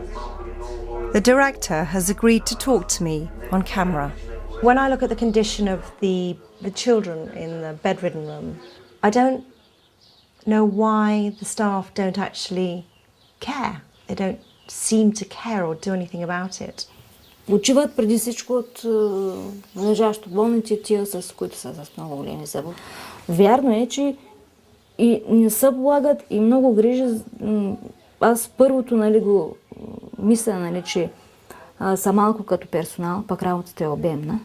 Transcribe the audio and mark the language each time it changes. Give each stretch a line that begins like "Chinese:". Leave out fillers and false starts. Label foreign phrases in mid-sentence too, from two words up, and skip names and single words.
English: The director has agreed to talk to me on camera. When I look at the condition of the children in the bedridden room, I don't know why the staff don't actually care. They don't seem to care or do anything about it.
Bulgarian: Почиват преди всичко от належащо болните, тия с които са с много големи зъбове. Вярно е, че и не се полагат и много грижи. Аз първото, нали, го мисля, нали, че са малко като персонал, пък работата е обемна.